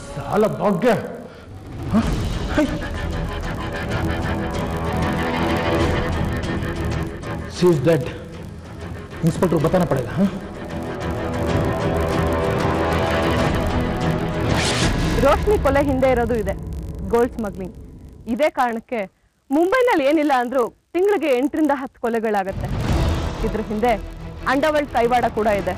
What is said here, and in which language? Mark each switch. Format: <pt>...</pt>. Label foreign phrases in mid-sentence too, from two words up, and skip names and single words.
<hi>साला भाग गया।</hi> <en>She is dead.</en> <hi>इंस्पेक्टर को बताना पड़ेगा। हाँ?</hi> <kn>ರೋಶ್ನಿ ಕೊಲೆ ಹಿಂದೆ ಇರೋದು ಇದೆ</kn> <en>gold smuggling.</en> <kn>ಇದೇ ಕಾರಣಕ್ಕೆ ಮುಂಬೈನಲ್ಲಿ ಏನಿಲ್ಲ ಅಂದ್ರೂ ತಿಂಗಳಿಗೆ 8 ರಿಂದ 10 ಕೊಲೆಗಳಾಗತ್ತೆ. ಇದ್ರ ಹಿಂದೆ ಅಂಡರ್ವರ್ಲ್ಡ್ ಕೈವಾಡ ಕೂಡ ಇದೆ.</kn>